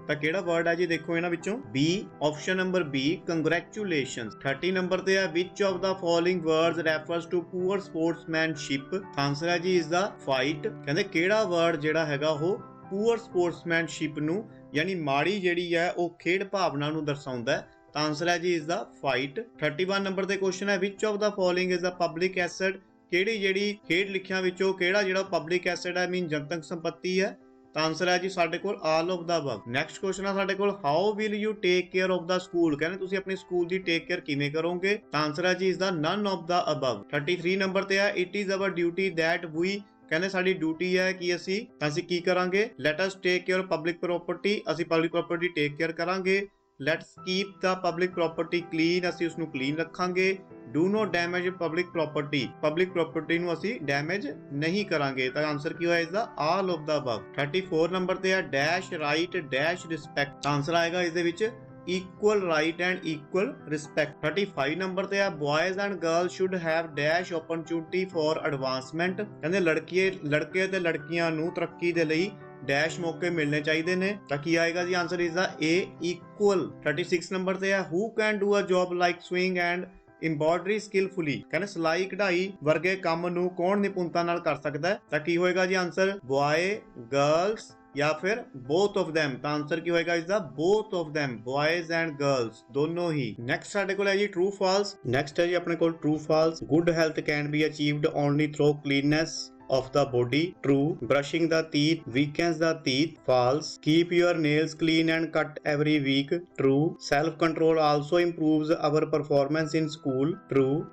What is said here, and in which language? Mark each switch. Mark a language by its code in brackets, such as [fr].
[pa] ਤਾਂ ਕਿਹੜਾ ਵਰਡ ਹੈ ਜੀ ਦੇਖੋ ਇਹਨਾਂ ਵਿੱਚੋਂ B, option number B congratulations. 30 number ਤੇ ਹੈ [en] which of the following words refers to poor sportsmanship। [pa] Answer ਹੈ ਜੀ ਇਸ ਦਾ ਫਾਈਟ। ਕਹਿੰਦੇ ਕਿਹੜਾ ਵਰਡ ਜਿਹੜਾ ਹੈਗਾ ਉਹ ਪੂਅਰ ਸਪੋਰਟਸਮੈਨਸ਼ਿਪ ਨੂੰ ਯਾਨੀ ਮਾੜੀ ਜਿਹੜੀ ਹੈ ਉਹ ਖੇਡ ਭਾਵਨਾ ਨੂੰ ਦਰਸਾਉਂਦਾ ਹੈ। ਤਾਂ ਆਨਸਰ ਹੈ ਜੀ ਇਸ ਦਾ ਫਾਈਟ। 31 ਨੰਬਰ ਤੇ ਕੁਐਸਚਨ ਹੈ [en] which of the following is a public asset। [pa] ਕਿਹੜੀ ਜਿਹੜੀ ਖੇਡ ਲਿਖਿਆਂ ਵਿੱਚੋਂ ਕਿਹੜਾ ਜਿਹੜਾ ਪਬਲਿਕ ਐਸੈਟ ਹੈ ਮੀਨ ਜਨਤਕ ਸੰਪਤੀ ਹੈ। ਤਾਂ ਆਨਸਰ ਹੈ ਜੀ ਸਾਡੇ ਕੋਲ [en] All of the above. [pa] Next question ਹੈ ਸਾਡੇ ਕੋਲ [en] How will you take care of the school. [pa] ਕਹਿੰਦੇ ਤੁਸੀਂ ਆਪਣੀ ਸਕੂਲ ਦੀ ਟੇਕ ਕੇਅਰ ਕਿਵੇਂ ਕਰੋਗੇ। ਤਾਂ ਆਨਸਰ ਹੈ ਜੀ ਇਸ ਦਾ [en] None of the above. [pa] 33 number ਤੇ ਹੈ [en] It is our duty that we. [pa] ਕਹਿੰਦੇ ਸਾਡੀ ਡਿਊਟੀ ਹੈ ਕਿ ਅਸੀਂ ਕੀ ਕਰਾਂਗੇ। [en] let us take care public property, [pa] ਅਸੀਂ ਪਬਲਿਕ ਪ੍ਰੋਪਰਟੀ ਟੇਕ ਕੇਅਰ ਕਰਾਂਗੇ। [en] let's keep the public property clean, [pa] ਅਸੀਂ ਉਸਨੂੰ ਕਲੀਨ ਰੱਖਾਂਗੇ। [en] do not damage public property [pa] ਨੂੰ ਅਸੀਂ ਡੈਮੇਜ ਨਹੀਂ ਕਰਾਂਗੇ। ਤਾਂ ਆਨਸਰ ਕੀ ਹੋਇਆ ਇਸ ਦਾ [en] All of the above. [pa] 34 number ਤੇ ਹੈ [en] Dash right dash respect. [pa] Answer ਆਏਗਾ ਇਸ ਦੇ ਵਿੱਚ [en] equal right and equal respect। [pa] 35 number ਤੇ ਹੈ [en] boys and girls should have dash opportunity for advancement। [pa] ਕਹਿੰਦੇ ਲੜਕੇ ਤੇ ਲੜਕੀਆਂ ਨੂੰ ਤਰੱਕੀ ਦੇ ਲਈ ਡੈਸ਼ ਮੌਕੇ ਮਿਲਣੇ ਚਾਹੀਦੇ ਨੇ। ਤਾਂ ਕੀ ਆਏਗਾ ਜੀ ਆਨਸਰ ਇਸ ਦਾ [en] A equal। [pa] 36 ਨੰਬਰ ਤੇ ਹੈ [en] who can do a job like sewing and embroidery skillfully। [pa] ਕਹਿੰਦੇ ਸਿਲਾਈ ਕਢਾਈ ਵਰਗੇ ਕੰਮ ਨੂੰ ਕੌਣ ਨਿਪੁੰਨਤਾ ਨਾਲ ਕਰ ਸਕਦਾ ਹੈ। ਤਾਂ ਕੀ ਹੋਏਗਾ ਜੀ ਆਨਸਰ boy girls ਜਾਂ ਫਿਰ [en] both of them। [pa] ਤਾਂ ਆਨਸਰ ਕੀ ਹੋਏਗਾ ਇਸ ਦਾ [en] both of them, boys and girls [pa] ਦੋਨੋਂ ਹੀ। ਨੈਕਸਟ ਸਾਡੇ ਕੋਲ ਹੈ ਜੀ true false। ਨੈਕਸਟ ਹੈ ਜੀ ਆਪਣੇ ਕੋਲ [en] true false। good health can be achieved only through cleanliness। of the body. True. Brushing the teeth weakens the teeth. False. Keep your nails clean and cut every week. True. Self-control also improves our performance in school. True.